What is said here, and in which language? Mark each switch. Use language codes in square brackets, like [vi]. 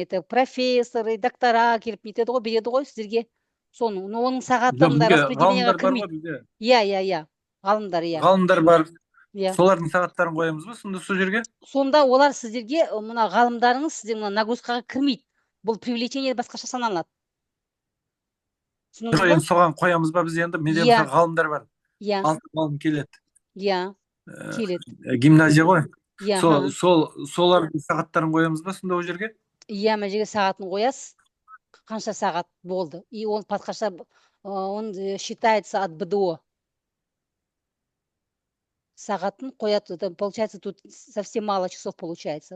[ru] Это профессоры, доктора [kk] келіп нетеді ғой, береді ғой сіздерге. Соны, но оның сағаттарында распределениеға кірмейді. Иә. Ғалымдар, иә. Ғалымдар бар. Солардың сағаттарын қоямыз ба сонда сол жерге? Сонда олар сіздерге, мына ғалымдарыңыз сіздер мына нагрузкаға кірмейді. Бұл привлечение басқаша саналады. Соған қоямыз ба біз енді? Менде ғалымдар бар. 6 ғалым келеді. Иә, келеді. Гимназия ғой. Солардың сағаттарын қоямыз ба сонда ол жерге? Иә, мына жерге сағатын қоясыз. Қанша сағат болды. [ru] И он [kk] басқаша, [ru] он считается от БДО. [kk] Сағатын қояды, [ru] получается, тут совсем мало часов получается.